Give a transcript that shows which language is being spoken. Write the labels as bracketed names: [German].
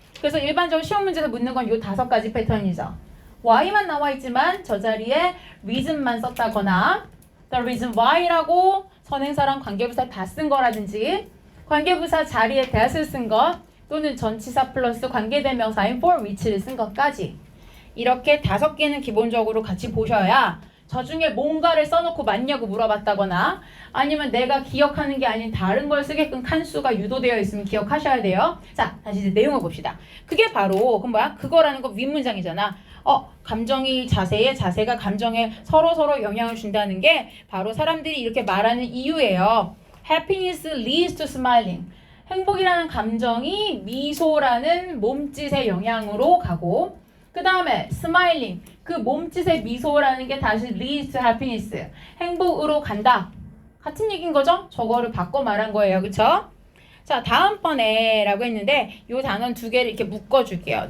[Korean] 그래서 일반적으로 시험 문제에서 묻는 건 이 5가지 패턴이죠. why만 나와 있지만 저 자리에 reason만 썼다거나 the reason why라고 선행사랑 관계부사 다 쓴 거라든지 관계부사 자리에 that을 쓴 것 또는 전치사 플러스 관계대명사인 for which를 쓴 것까지 이렇게 5개는 기본적으로 같이 보셔야 저 중에 뭔가를 써놓고 맞냐고 물어봤다거나 아니면 내가 기억하는 게 아닌 다른 걸 쓰게끔 칸수가 유도되어 있으면 기억하셔야 돼요. 자, 다시 이제 내용을 봅시다. 그게 바로 그럼 뭐야? 그거라는 거 윗문장이잖아. 감정이 자세가 감정에 서로 영향을 준다는 게 바로 사람들이 이렇게 말하는 이유예요. [English] Happiness leads to smiling. [Korean] 행복이라는 감정이 미소라는 몸짓의 영향으로 가고 그 다음에 smiling, 그 몸짓의 미소라는 게 다시 [English] leads to happiness, [Korean] 행복으로 간다. 같은 얘기인 거죠? 저거를 바꿔 말한 거예요. 그쵸? 자, 다음번에 라고 했는데 요 단어 2개를 이렇게 묶어줄게요.